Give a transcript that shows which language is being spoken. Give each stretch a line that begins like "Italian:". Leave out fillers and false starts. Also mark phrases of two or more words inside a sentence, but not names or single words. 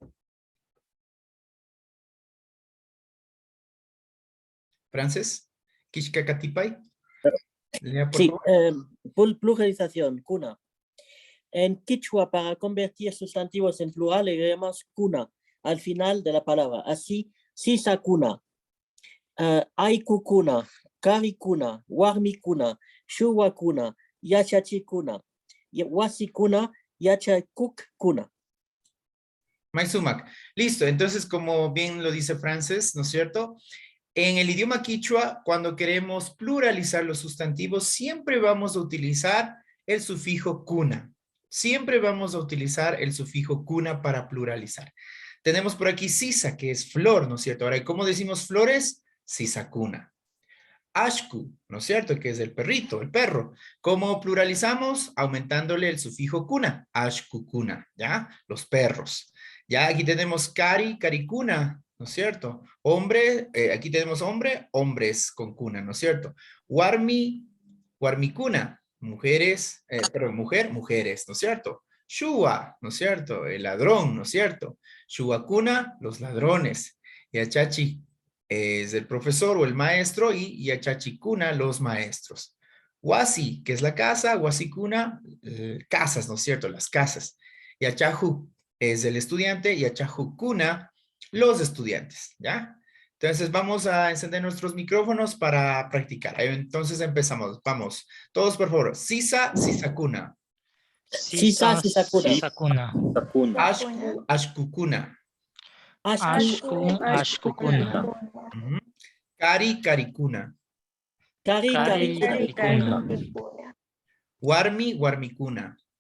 Quechua: Frances, Kishkakatipay.
Spanish: Lea, por Sí, favor. pluralización, cuna. En quichua, para convertir sustantivos en plural, agregamos cuna al final de la palabra. Así,
Quechua: sisacuna, aikukuna, karikuna, warmicuna, shuwakuna, yachachikuna, wasikuna, yachakukuna. Maisumac.
Spanish: Listo, entonces como bien lo dice Frances, ¿no es cierto? En el idioma quichua, cuando queremos pluralizar los sustantivos, siempre vamos a utilizar el sufijo cuna. Siempre vamos a utilizar el sufijo cuna para pluralizar. Tenemos por aquí sisa, que es flor, ¿no es cierto? Ahora, ¿cómo decimos flores?
Quechua: Sisacuna. Ashku,
Spanish: ¿no es cierto? Que es el perrito, el perro. ¿Cómo pluralizamos? Aumentándole el sufijo cuna. Ashkukuna, ¿ya? Los perros. Ya aquí tenemos
Quechua: cari, caricuna,
Spanish: ¿no es cierto? Hombre, aquí tenemos hombre, hombres con cuna, ¿no es cierto?
Quechua: Warmi, warmicuna,
Spanish: mujeres, perdón, mujeres, ¿no es cierto? Shua, ¿no es cierto? El ladrón, ¿no es cierto? Shuakuna, los ladrones. Yachachi es el profesor o el maestro y Yachachikuna, los maestros. Wasi, que es la casa, Wasikuna, casas, ¿no es cierto? Las casas. Yachahu es el estudiante y Achajukuna, los estudiantes, ¿ya? Entonces vamos a encender nuestros micrófonos para practicar. Entonces empezamos. Vamos. Todos, por favor.
Quechua: Sisa, sisakuna. Sisa, sisakuna. Sakuna. Ashku, ashkukuna. Ashku, ashkukuna. Kari, karikuna. Kari, karikuna. Warmi, warmikuna.